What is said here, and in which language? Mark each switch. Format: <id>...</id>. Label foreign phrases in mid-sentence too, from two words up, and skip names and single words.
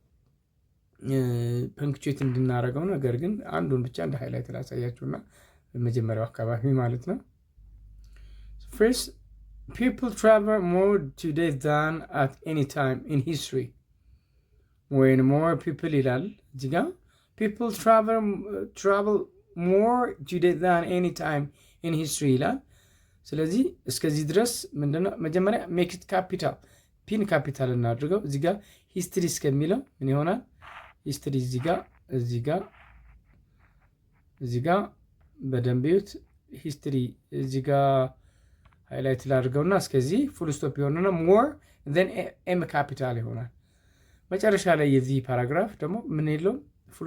<am>ፐንክቹዌት እንድናደርገው። ነገር ግን አንዱን ብቻ እንደ ሃይላይት ላሳያችሁና በመጀመሪያው አካባቢ ማለት ነው።</am> <en>first people travel more today than at any time in history. when more people</en> <am>ይላል እዚህ ጋር</am> <en>people travel more today than any time in history</en> <am>ይላል። ስለዚህ እስከዚህ ድረስ ምንድነው መጀመሪያ</am> <en>make it capital</en> <am>ፒን ካፒታል እናድርገው። እዚህ ጋር history እስከሚለው ምን ይሆናል? history እዚህ ጋር በደንብ ይዩት። ሂስትሪ እዚህ ጋር ሃይላይት ላድርገውና እስከዚህ</am> <en>full stop</en> <am>ይሆንና ሞር ዘን ኤም ካፒታል ይሆናል። መጨረሻ ላይ የዚህ ፓራግራፍ ደግሞ ምን የለውም ፉል</am>